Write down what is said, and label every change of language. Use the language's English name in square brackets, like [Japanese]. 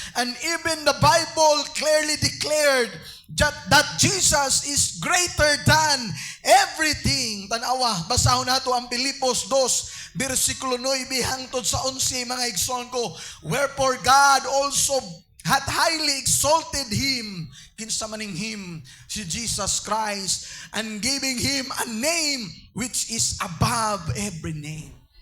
[English] And even the Bible clearly declared that Jesus is greater than everything. [Cebuano] Tanawa, basahon nato ang Pilipos 2, versikulo 9 hangtod sa 11 mga igsoon ko. [English] Wherefore God also hath highly exalted Him, [Cebuano] kinsa maning [English] Him, si Jesus Christ, and giving Him a name which is above every name.